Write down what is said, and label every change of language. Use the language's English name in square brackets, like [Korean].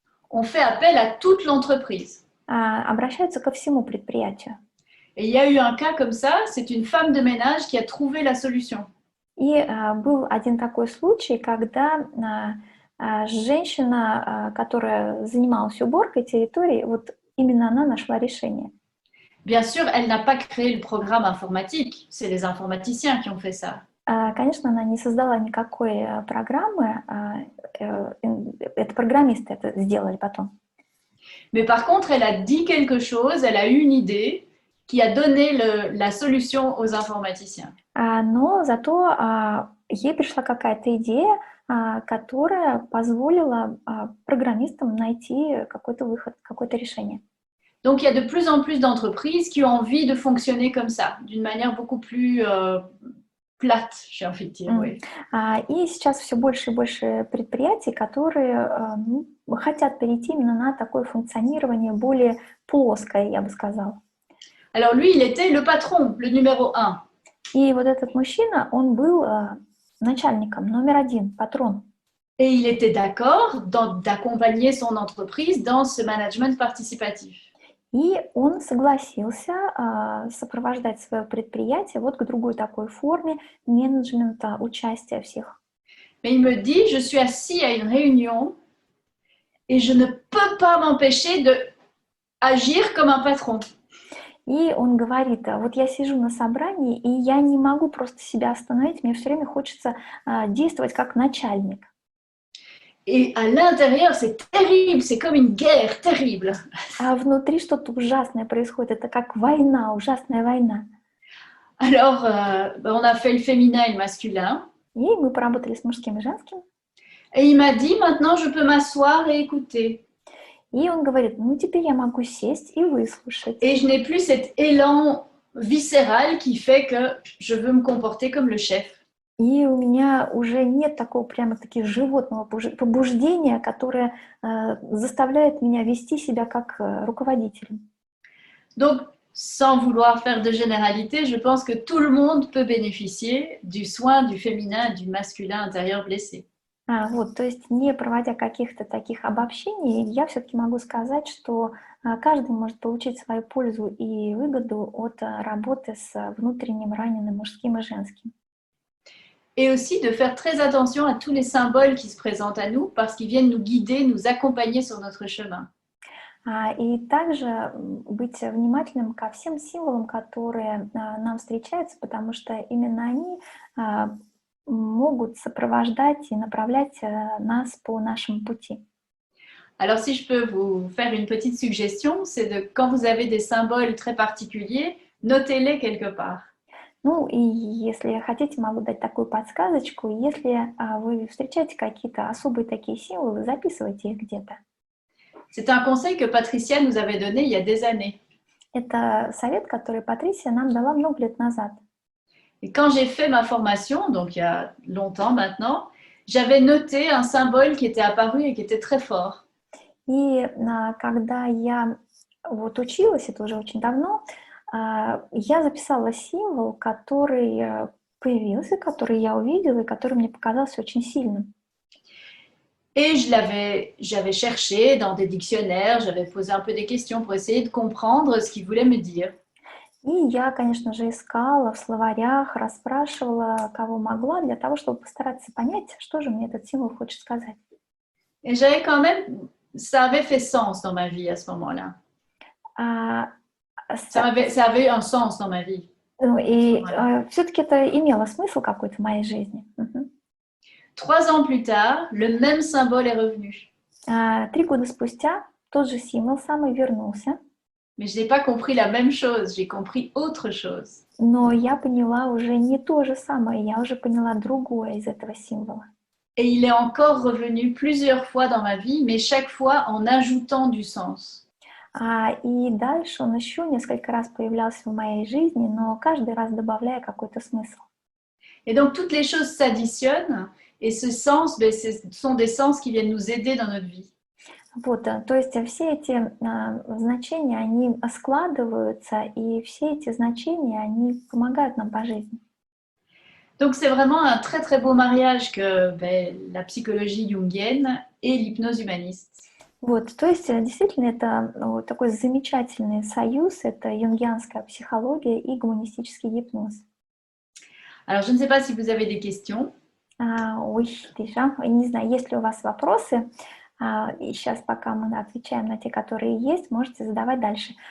[French] on fait appel à toute l'entreprise. [Russian] Обращаются ко всему предприятию. [French] Et il y a eu un cas comme ça, c'est une femme de ménage qui a trouvé la solution. [Russian] И был один такой случай, когда женщина, которая занималась уборкой территории, вот именно она нашла решение. [French] Bien sûr, elle n'a pas créé le programme informatique, c'est les informaticiens qui ont fait ça. [Russian] Конечно, она не создала никакой программы, это программисты это сделали потом. [French] Mais par contre, elle a dit quelque chose, elle a eu une idée qui a donné la solution aux informaticiens. [Russian] Но зато ей пришла какая-то идея, которая позволила программистам найти какой-то выход, какое-то решение. [French] Donc, il y a de plus en plus d'entreprises qui ont envie de fonctionner comme ça, d'une manière beaucoup plus plate, j'ai envie de dire. Oui. [Russian] И сейчас все больше и больше предприятий, которые хотят перейти именно на такое функционирование более плоское, я бы сказала. [French] Alors lui, il était le patron, le numéro 1. [Russian] И вот этот мужчина, он был начальником, номер 1, патрон. [French] Et il était d'accord d'accompagner son entreprise dans ce management participatif. [Russian] И он согласился сопровождать свое предприятие вот к другой такой форме менеджмента, участия всех. [French] Mais il me dit, je suis assis à une réunion et je ne peux pas m'empêcher d'agir comme un patron. [Russian] И он говорит, вот я сижу на собрании, и я не могу просто себя остановить, мне все время хочется действовать как начальник. [French] Et à l'intérieur, c'est terrible, c'est comme une guerre terrible. [Russian] А внутри что-то ужасное происходит, это как война, ужасная война. [French] Alors, on a fait le féminin et le masculin. [Russian] И мы поработали с мужским и женским. [French] Et il m'a dit, maintenant, je peux m'asseoir et écouter. [Russian] И он говорит, ну теперь я могу сесть и выслушать. [French] Et je n'ai plus cet élan viscéral qui fait que je veux me comporter comme le chef. [Russian] И у меня уже нет такого прямо-таки животного побуждения, которое заставляет меня вести себя как руководителем. [French] Donc, sans vouloir faire de généralité, je pense que tout le monde peut bénéficier du soin du féminin et du masculin intérieur blessé. [Russian] Вот, то есть не проводя каких-то таких обобщений, я все-таки могу сказать, что каждый может получить свою пользу и выгоду от работы с внутренним раненым мужским и женским. [French] Et aussi de faire très attention à tous les symboles qui se présentent à nous parce qu'ils viennent nous guider, nous accompagner sur notre chemin. [Russian] И также быть внимательным ко всем символам, которые нам встречаются, потому что именно они могут сопровождать и направлять нас по нашему пути. [French] Alors, si je peux vous faire une petite suggestion, c'est de quand vous avez des symboles très particuliers, notez-les quelque part. [Russian] Ну, и если хотите, могу дать такую подсказочку. Если вы встречаете какие-то особые такие символы, записывайте их где-то. [French] C'est un conseil que Patricia nous avait donné il y a des années. [Russian] Это совет, который Патрисия нам дала много лет назад. [French] Et quand j'ai fait ma formation, donc il y a longtemps maintenant, j'avais noté un symbole qui était apparu et qui était très fort. [Russian] И когда я вот училась, это уже очень давно, я записала символ, который появился, который я увидела и который мне показался очень сильным. [French] Et j'avais cherché dans des dictionnaires, j'avais posé un peu des questions pour essayer de comprendre ce qu'il voulait me dire. [Russian] И я, конечно же, искала в словарях, расспрашивала, кого могла, для того, чтобы постараться понять, что же мне этот символ хочет сказать. [French] Et j'avais quand même, ça avait fait sens dans ma vie à ce moment-là. А, Ça avait eu un sens dans ma vie. [Russian] И [French] Voilà. [Russian] все-таки это имело смысл какой-то в моей жизни. [French] 3 ans plus tard, le même symbole est revenu. [Russian] 3 года спустя тот же символ самый вернулся, [French] Mais je n'ai pas compris la même chose, j'ai compris autre chose. [Russian] но я поняла уже не то же самое, я уже поняла другое из этого символа. [French] Et il est encore revenu plusieurs fois dans ma vie, mais chaque fois en ajoutant du sens. [Russian] И дальше он еще несколько раз появлялся в моей жизни, но каждый раз добавляя какой-то смысл. [French] Et donc toutes les choses s'additionnent, et ce sens, ben, ce sont des sens qui viennent nous aider dans notre vie. [Russian] Вот, то есть все эти значения, они складываются, и все эти значения, они помогают нам по жизни. [French] Donc c'est vraiment un très très beau mariage que ben, la psychologie jungienne et l'hypnose humaniste. [Russian] Вот, то есть действительно это вот такой замечательный союз, это юнгианская психология и гуманистический гипноз. [French] Alors je ne sais pas si vous avez des questions. Oui, déjà, [Russian] не знаю, есть ли у вас вопросы. И сейчас, пока мы отвечаем на те, которые есть, можете задавать дальше.